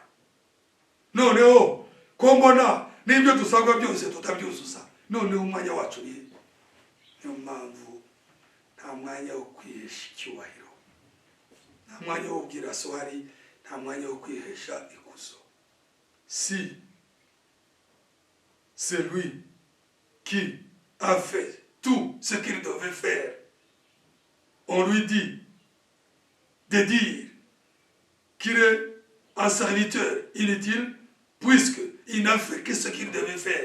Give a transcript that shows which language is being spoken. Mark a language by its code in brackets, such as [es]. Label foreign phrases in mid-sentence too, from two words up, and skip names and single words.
[rw] Noneho ko mbona n'ibyo dusabwa byose tutabyuzuza, noneho umwanya wacu ni niyo mpamvu nta mwanya wo kwihesha icyubahiro, nta mwanya wo kubwira sohari, nta mwanya wo kwihesha ikuzo. [fr] Si c'est lui qui a fait tout ce qu'il devait faire, on lui dit de dire qu'il est un serviteur inutile puisqu'il n'a fait que ce qu'il devait faire.